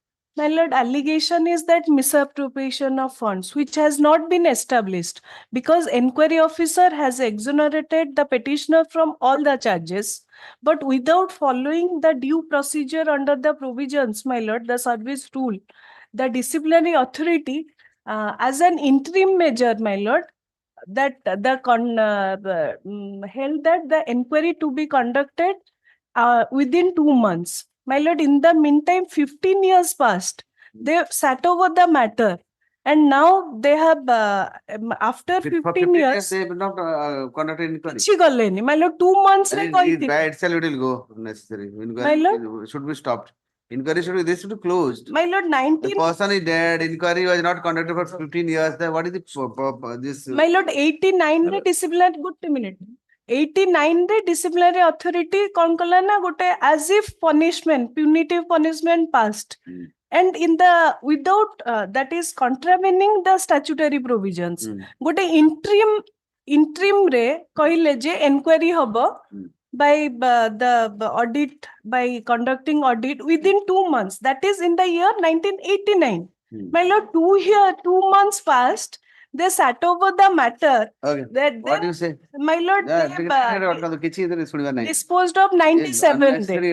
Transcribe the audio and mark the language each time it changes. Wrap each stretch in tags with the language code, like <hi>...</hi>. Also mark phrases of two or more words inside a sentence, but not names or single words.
<en>My lord, allegation is that misappropriation of funds, which has not been established because inquiry officer has exonerated the petitioner from all the charges, but without following the due procedure under the provisions, my lord, the service rule, the disciplinary authority, as an interim measure, my lord, that held that the inquiry to be conducted within 2 months. My lord, in the meantime, 15 years passed. They sat over the matter, and now they have, after For 15 years, they will not conduct inquiry.</en> <or>କିଛି ଗଲେନି।</or> <en>My lord, 2 months</en> <or>ରେ</or> <en>And</en> <or>କହିଥିଲେ।</or> <en>by itself it will go necessary. My lord. Should be stopped. Inquiry should be, this should be closed. My lord, The 19, person is dead, inquiry was not conducted for 15 years, then what is this? my lord, 89 ରେ disciplinary, ଗୋଟେ minute, 89 ରେ disciplinary authority</en> <or>କଣ କଲା ନା ଗୋଟେ</or> <en>as if punishment, punitive punishment passed. And in the without that is contravening the statutory provisions. ଗୋଟେ interim</en> <or>ରେ କହିଲେ ଯେ</or> <en>inquiry ହବ by the audit, by conducting audit within 2 months. That is in the year 1989. My lord, 2 months passed. They sat over the matter. Okay. What do you say? My lord, they disposed of 97 day.</en>